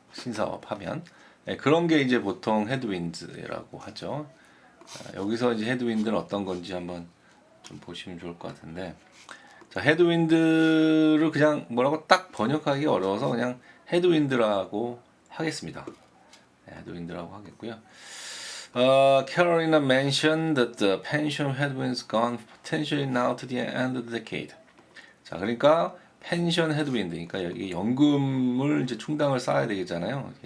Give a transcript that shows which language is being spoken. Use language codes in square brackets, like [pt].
[ko] 신사업 하면 그런 게 이제 보통 헤드윈드라고 하죠. 여기서 이제 헤드윈드는 어떤 건지 한번 좀 보시면 좋을 것 같은데, 자 헤드윈드를 그냥 뭐라고 딱 번역하기 어려워서 그냥 헤드윈드라고 하겠습니다. 헤드윈드라고 하겠고요. [en] Carolina mentioned that the pension headwinds gone potentially now to the end of the decade. [ko] 자, 그러니까 펜션 헤드윈드, 그러니까 여기 연금을 이제 충당을 쌓아야 되겠잖아요.